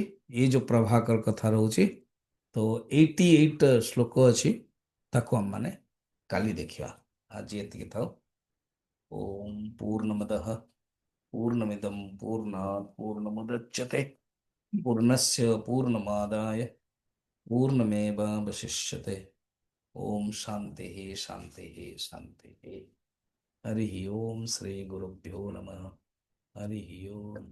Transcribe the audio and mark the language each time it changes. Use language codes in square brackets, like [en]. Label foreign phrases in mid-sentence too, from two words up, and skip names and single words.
[or] ଏଇ ଯୋଉ ପ୍ରଭାକର କଥା ରହୁଛି, ତ 88 ଶ୍ଲୋକ ଅଛି, ତାକୁ ଆମମାନେ କାଲି ଦେଖିବା। ଆଜି ଏତିକି ଥାଉ। [sa] ଓಂ ପୂର୍ଣ୍ଣମଦଃ ପୂର୍ଣ୍ଣମିଦಂ ପୂର୍ଣ୍ଣାତ୍ ପୂର୍ଣ୍ଣମୁଦଚ୍ୟତେ ପୂର୍ଣ୍ଣସ୍ୟ ପୂର୍ଣ୍ଣମାଦାୟ ପୂର୍ଣ୍ଣମେବାवशिष्यते। ओम शांति ही शांति ही शांति ही। हरि ओम श्री गुरुभ्यो नमः। हरि ओम।